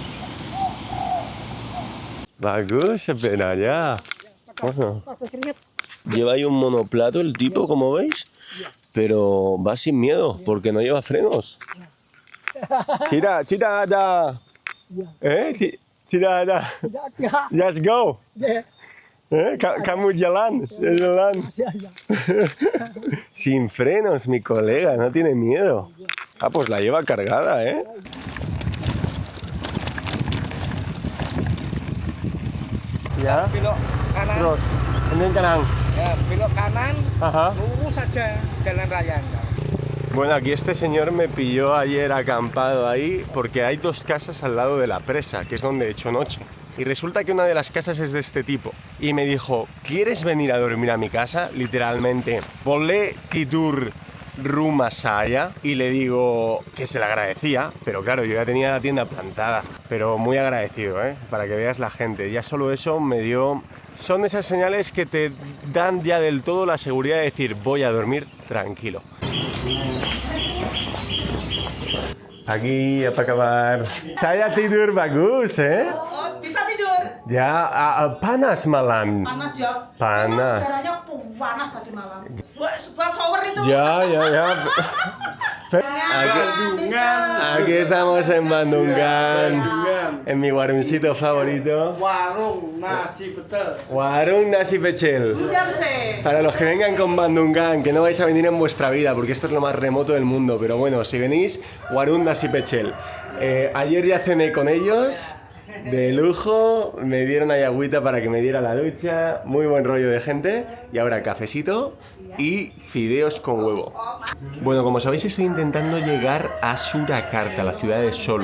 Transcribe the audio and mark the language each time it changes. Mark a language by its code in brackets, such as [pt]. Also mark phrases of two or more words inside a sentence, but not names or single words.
[id] Bagus, pena ya. [es] Lleva ahí un monoplato el tipo, como veis, pero va sin miedo, porque no lleva frenos. Tira, da. Tira, da. [en] Let's go. [id] Kamu jalan. [es] Sin frenos, mi colega, no tiene miedo. Ah, pues la lleva cargada, [id] Ya. Belok kanan. Terus, ini kanan. Ya, belok kanan. [es] Ajá. [id] Lurus saja jalan raya. [es] Bueno, aquí este señor me pilló ayer acampado ahí porque hay dos casas al lado de la presa, que es donde he hecho noche. Y resulta que una de las casas es de este tipo. Y me dijo, ¿quieres venir a dormir a mi casa? [id] Literalmente, volé tidur rumah saya. [es] Y le digo que se le agradecía, pero claro, yo ya tenía la tienda plantada. Pero muy agradecido, para que veas la gente. Ya solo eso me dio... Son esas señales que te dan ya del todo la seguridad de decir, voy a dormir tranquilo. Aquí, [id] apa kabar? Saya tidur bagus, Oh, bisa tidur? Ya, panas malam. Panas ya? Panas. Udaranya panas tadi malam. Buat shower itu. Ya. [es] Aquí estamos en Bandungan, en mi warungcito favorito. [id] Warung nasi pecel. Warung nasi pecel. [es] Para los que vengan con Bandungan, que no vais a venir en vuestra vida, porque esto es lo más remoto del mundo. Pero bueno, si venís, [id] Warung nasi pecel. [es] Ayer ya cené con ellos, de lujo, me dieron ahí agüita para que me diera la ducha, muy buen rollo de gente. Y ahora cafecito y fideos con huevo. Bueno, como sabéis, estoy intentando llegar a Surakarta, la ciudad de Solo.